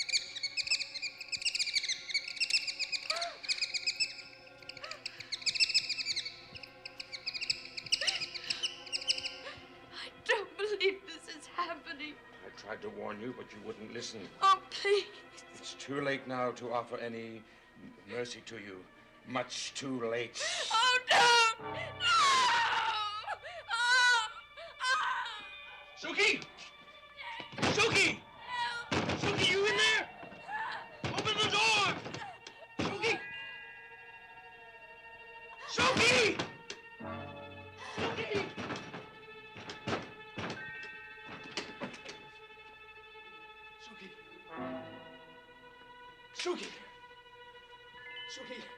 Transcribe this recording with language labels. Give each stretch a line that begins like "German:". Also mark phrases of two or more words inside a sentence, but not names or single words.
English: I don't believe this is happening. I tried to warn you, but you wouldn't listen. Oh, please. It's too late now to offer any mercy to you. Much too late. Oh, no! No! Oh! Oh! Suki! Suki! Suki, you in there? Open the door! Suki! Suki! Suki! Suki! Suki! Suki!